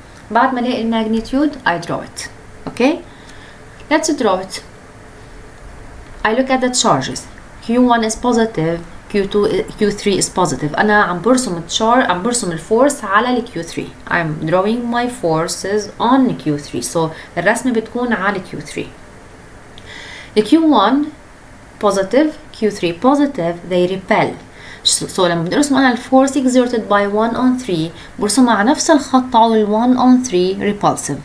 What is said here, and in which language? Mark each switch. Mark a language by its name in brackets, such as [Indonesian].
[Arabic] بعد ما الاقي الماgnitude [English] I draw it. Okay, let's draw it. I look at the charges. Q1 is positive, Q3 is positive. [Arabic] أنا عم برسم عم برسم الفورس على ال Q3. [English] I'm drawing my forces on Q3. [Arabic] So الرسمة بتكون على Q3. [English] ال Q1 positive, Q3 positive, they repel. [Arabic] So لما بنرسم أنا الفورس [English] exerted by 1 on 3 [Arabic] برسمها على نفس الخط على ال 1 on 3 repulsive.